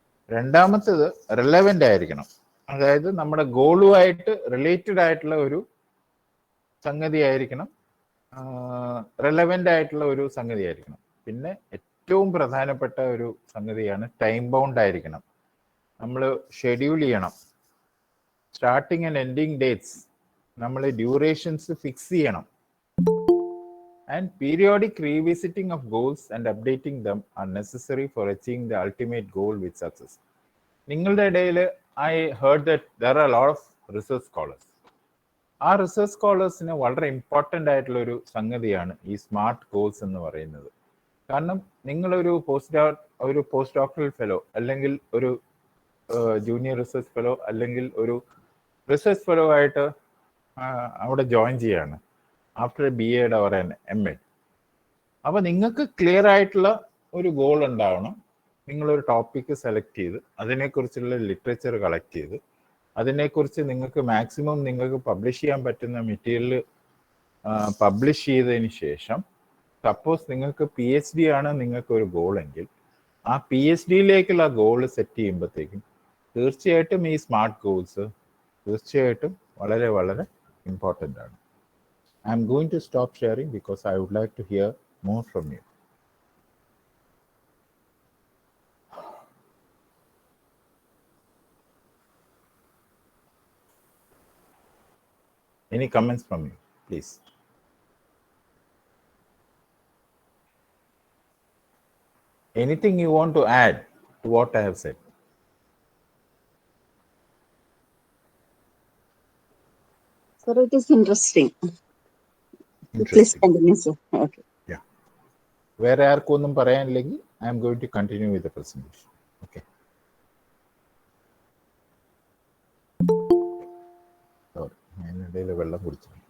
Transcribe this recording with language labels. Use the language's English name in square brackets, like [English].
[Malayalam] രണ്ടാമത്തേത് റിലവൻ്റ് ആയിരിക്കണം, അതായത് നമ്മുടെ ഗോളുമായിട്ട് റിലേറ്റഡ് ആയിട്ടുള്ള ഒരു സംഗതി ആയിരിക്കണം, റിലവൻ്റ് ആയിട്ടുള്ള ഒരു സംഗതി ആയിരിക്കണം. പിന്നെ ഏറ്റവും പ്രധാനപ്പെട്ട ഒരു സംഗതിയാണ് ടൈം ബൗണ്ട് ആയിരിക്കണം. നമ്മൾ ഷെഡ്യൂൾ ചെയ്യണം, സ്റ്റാർട്ടിങ് ആൻഡ് എൻഡിങ് ഡേറ്റ്സ്, നമ്മൾ ഡ്യൂറേഷൻസ് ഫിക്സ് ചെയ്യണം. [English] And periodic revisiting of goals and updating them are necessary for achieving the ultimate goal with success. [Malayalam] നിങ്ങളുടെ ഇടയിൽ [English] I heard that there are a lot of research scholars. [Malayalam] ആ research സ്കോളേഴ്സിന് വളരെ important ആയിട്ടുള്ള ഒരു സംഗതിയാണ് ഈ smart goals എന്ന് പറയുന്നത്. കാരണം നിങ്ങളൊരു പോസ്റ്റ് ഡോക്ടറൽ ഫെലോ അല്ലെങ്കിൽ ഒരു ജൂനിയർ റിസർച്ച് ഫെലോ അല്ലെങ്കിൽ ഒരു റിസർച്ച് ഫെലോ ആയിട്ട് അവിടെ ജോയിൻ ചെയ്യാണ് ആഫ്റ്റർ BEd ഓർ MA. അപ്പോൾ നിങ്ങൾക്ക് ക്ലിയർ ആയിട്ടുള്ള ഒരു ഗോൾ ഉണ്ടാവണം. നിങ്ങളൊരു ടോപ്പിക്ക് സെലക്ട് ചെയ്ത് അതിനെക്കുറിച്ചുള്ള ലിറ്ററേച്ചർ കളക്ട് ചെയ്ത് അതിനെക്കുറിച്ച് നിങ്ങൾക്ക് മാക്സിമം നിങ്ങൾക്ക് പബ്ലിഷ് ചെയ്യാൻ പറ്റുന്ന മെറ്റീരിയൽ പബ്ലിഷ് ചെയ്തതിന് ശേഷം, സപ്പോസ് നിങ്ങൾക്ക് PhD ആണ് നിങ്ങൾക്ക് ഒരു ഗോൾ എങ്കിൽ ആ PhDയിലേക്കുള്ള ഗോൾ സെറ്റ് ചെയ്യുമ്പോഴത്തേക്കും തീർച്ചയായിട്ടും ഈ സ്മാർട്ട് ഗോൾസ് തീർച്ചയായിട്ടും വളരെ വളരെ ഇമ്പോർട്ടൻ്റ് ആണ്. [English] I'm going to stop sharing because I would like to hear more from you. Any comments from you, please? Anything you want to add to what I have said? Sir, it is interesting. Please continue, sir. Okay. Yeah. Where [Malayalam] ആർക്കും ഒന്നും പറയാനില്ലെങ്കിൽ [English] I am going to continue with the presentation. Okay. [Malayalam] Sorry, ഞാൻ ഇടയിൽ വെള്ളം കുടിച്ചു.